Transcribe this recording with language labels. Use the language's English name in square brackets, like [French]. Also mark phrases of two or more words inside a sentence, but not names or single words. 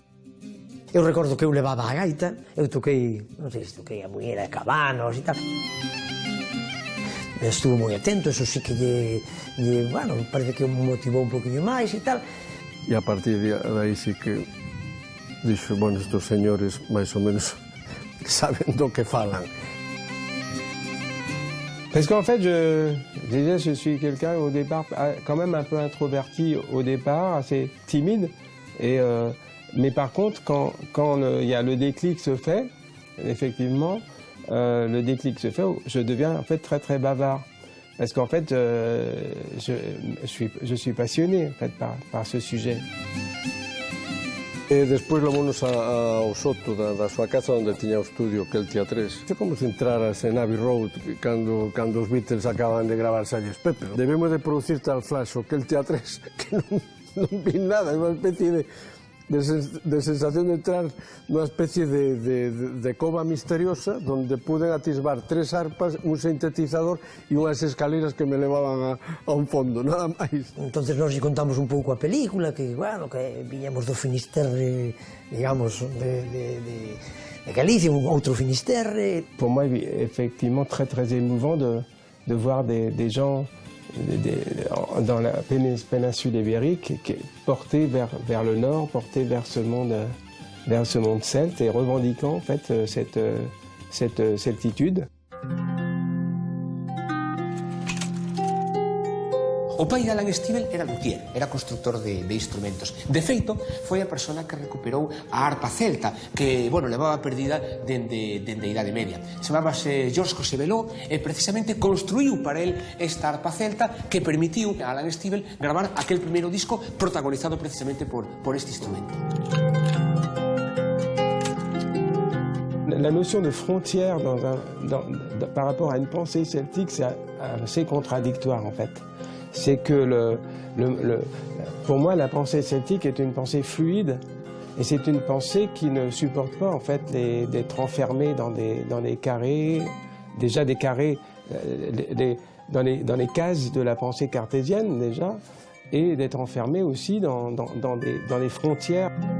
[Galician] Eu recordo que eu levaba a gaita, eu toquei, non sei se toquei a Muñeira de Cabanos e tal. Estuvo moi atento, eso sí que bueno, parece que me motivou un poquinho máis e tal. E a partir de aí sí que dixo, bueno, estos señores máis ou menos saben do que falan. [French] Parce qu'en fait, déjà, je suis quelqu'un au départ quand même un peu introverti au départ, assez timide. Mais par contre, quand il y a le déclic se fait, effectivement, le déclic se fait, je deviens en fait très très bavard. Parce qu'en fait, je suis passionné en fait, par ce sujet. [Galician] E despois levámonos ao soto da súa casa onde tiña o estudio Keltia 3. É como se entraras en Abbey Road cando os Beatles acaban de gravar Salles Pepe. Debemos de producir tal flash o Keltia 3 que non vi nada, é unha especie de sensación de entrar nunha especie de cova misteriosa donde puden atisbar 3 arpas, un sintetizador e unhas escaleras que me levaban a un fondo, nada máis. Entonces nos contamos un pouco a película, que, bueno, que viñamos do Finisterre, digamos, de Galicia, un outro Finisterre. [French] Pour moi, effectivement, très très émouvant de voir des gens dans la péninsule ibérique portés vers le nord, portés vers ce monde celte et revendiquant en fait cette celtitude. [Galician] O pai de Alan Stivell era luthier, era constructor de instrumentos. De feito, foi a persona que recuperou a arpa celta, que, bueno, levaba perdida dende a Idade Media. Chamábase Georges Cossebelot e precisamente construiu para él esta arpa celta que permitiu a Alan Stivell gravar aquel primeiro disco protagonizado precisamente por este instrumento. [French] La notion de frontière par rapport à une pensée celtique, c'est assez contradictoire en fait. C'est que pour moi, la pensée celtique est une pensée fluide et c'est une pensée qui ne supporte pas en fait d'être enfermée dans des carrés, déjà des carrés dans les cases de la pensée cartésienne déjà, et d'être enfermée aussi dans les frontières.